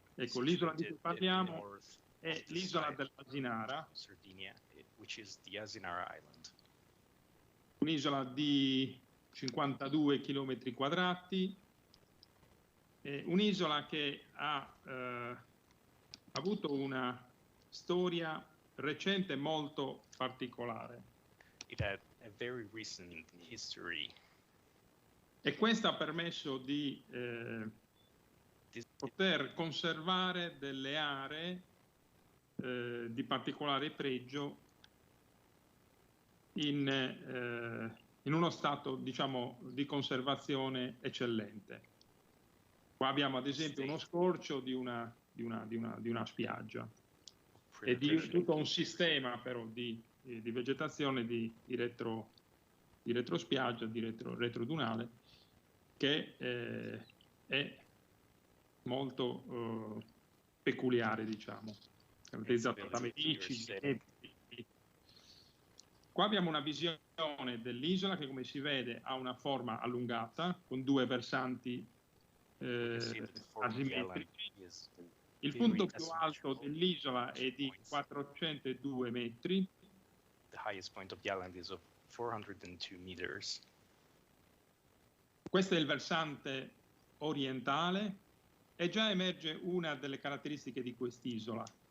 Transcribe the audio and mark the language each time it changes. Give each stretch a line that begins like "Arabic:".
Italian: Ecco, l'isola di cui parliamo è l'isola dell'Asinara, un'isola di 52 km quadrati, un'isola che ha avuto una storia recente molto particolare.
English: It had a very recent history.
Italian: E questo ha permesso di poter conservare delle aree di particolare pregio in uno stato, diciamo, di conservazione eccellente. Qua abbiamo ad esempio uno scorcio di una spiaggia e di tutto un sistema però di vegetazione di retrospiaggia, di retrodunale, che è molto peculiare, diciamo, caratterizzato da medicini. Qua abbiamo una visione dell'isola che, come si vede, ha una forma allungata con due versanti asimmetrici. Il punto più alto dell'isola è di 402 metri.
English: The highest point of the island is of 402 meters.
Italian: Questo è il versante orientale e già emerge una delle caratteristiche di quest'isola.